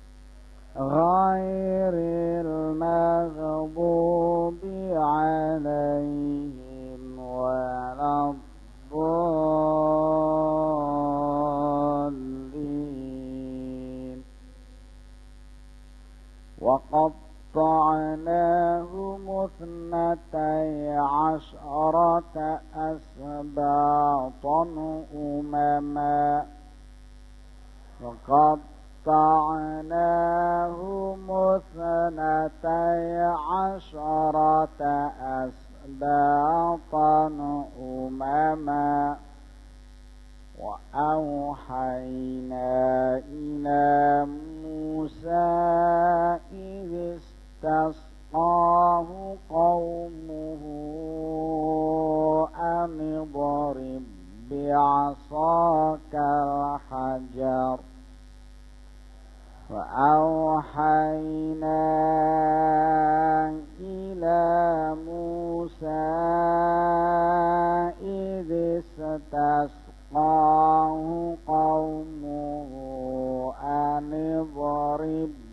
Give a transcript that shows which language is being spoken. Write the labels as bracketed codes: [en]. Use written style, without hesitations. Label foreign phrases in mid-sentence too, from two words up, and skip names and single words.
[ar] غير المغضوب عليهم ولا الضالين. وقطعناهم اثنتي عشرة أسباطا أمما. وقطعناهم اثنتي عشرة أسباطا أمما. وأوحينا إلى موسى إذ استسقاه قومه أن اضرب بعصاك الحجر وأوحينا إلى موسى إذ استسقاه قومه أن اضرب